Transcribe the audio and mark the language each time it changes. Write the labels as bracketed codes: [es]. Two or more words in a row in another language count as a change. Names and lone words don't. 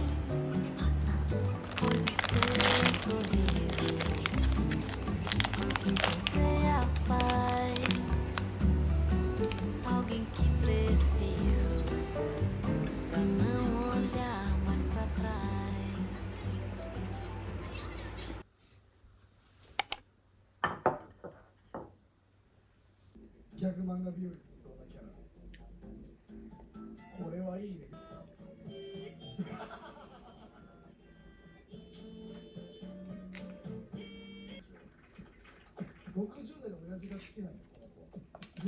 [pt] Foi de seu sorriso que encontrei a paz. Alguém que preciso pra não olhar mais pra trás. [ja] ギャグ漫画日和にいそうなキャラ。これはいいね。60代の親父が好きなんだよ、この子。